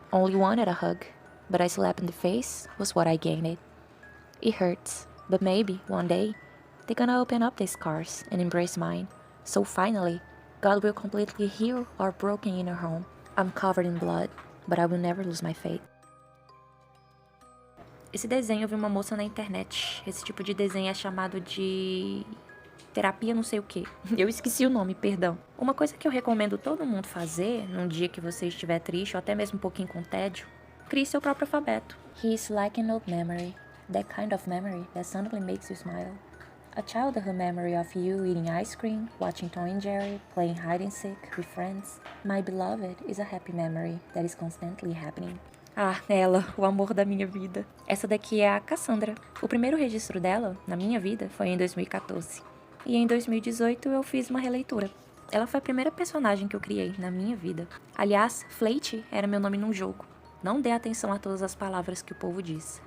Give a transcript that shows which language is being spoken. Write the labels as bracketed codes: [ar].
[en] Only wanted a hug, but a slap in the face was what I gained. It hurts, but maybe one day they're gonna open up the scars and embrace mine. So finally, God will completely heal our broken inner home. I'm covered in blood, but I will never lose my faith. [pt] Esse desenho eu vi uma moça na internet. Esse tipo de desenho é chamado de terapia não sei o que. Eu esqueci o nome, perdão. Uma coisa que eu recomendo todo mundo fazer num dia que você estiver triste ou até mesmo um pouquinho com tédio, crie seu próprio alfabeto. [en] He is like an old memory, that kind of memory that suddenly makes you smile. A childhood memory of you eating ice cream, watching Tom and Jerry, playing hide and seek with friends. My beloved is a happy memory that is constantly happening. [pt] Ah, ela, o amor da minha vida. Essa daqui é a Cassandra. O primeiro registro dela, na minha vida, foi em 2014. E em 2018 eu fiz uma releitura. Ela foi a primeira personagem que eu criei na minha vida. Aliás, Flate era meu nome num jogo. Não dê atenção a todas as palavras que o povo diz.